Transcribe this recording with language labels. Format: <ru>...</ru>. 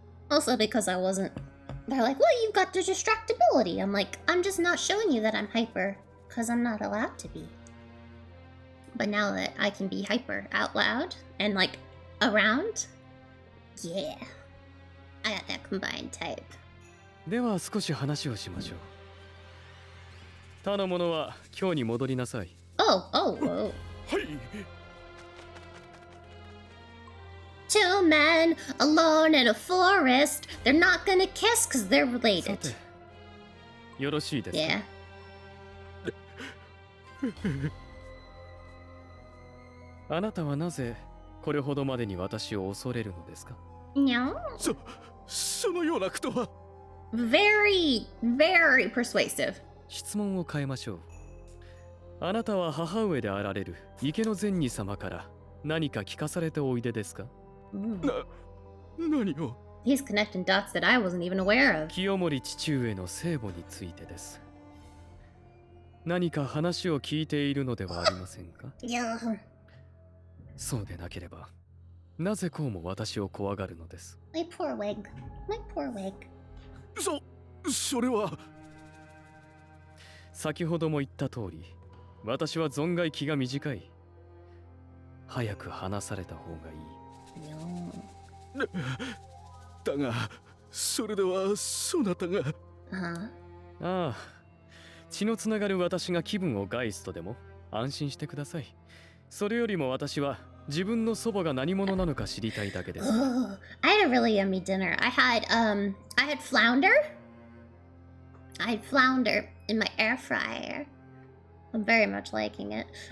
<en>Also because I wasn't... They're like, well, you've got the distractibility. I'm like, I'm just not showing you that I'm hyper, because I'm not allowed to be. But now that I can be hyper out loud and, like, around, yeah. I got that combined type.</en> <ja>では少し話をしましょう。他の者は今日に戻りなさい。</ja> <en>Oh.</en> <ja>はい。</ja> <en>Two men alone in a forest. They're not gonna kiss because they're</en> <ja>さ</ja> <en>related.</en> <ja>て、よろしいですか？</ja> <en>Yeah.</en> <ja>あなたはなぜこれほどまでに私を恐れるのですか？</ja> <en>No.</en> <ja>そのようなことは。</ja> <en>Very, very persuasive.</en> <ja>質問を変えましょう。あなたは母上であられる池の善人様から何か聞かされておいでですか？何を？</ja> <en>He's connecting dots that I wasn't even aware of.</en> <ja>清盛父上の聖母についてです。何か話を聞いているのではありませんか？</ja> <en>Yeah.</en> <ja>そうでなければ、なぜこうも私を怖がるのです。</ja> <en>My poor wig. My poor wig.</en> <ja>それは。先ほども言った通り、私は存外気が短い。早く話された方がいい。だが、それではそなたが。</ja> <en>Uh-huh.</en> <ja>ああ、血のつながる私が気分を害すとでも安心してください。それよりも私は自分の祖母が何者なのか知りたいだけです。</ja> <en>Oh, I had a really yummy dinner. I had flounder. I had flounder in my air fryer. I'm very much liking it.</en>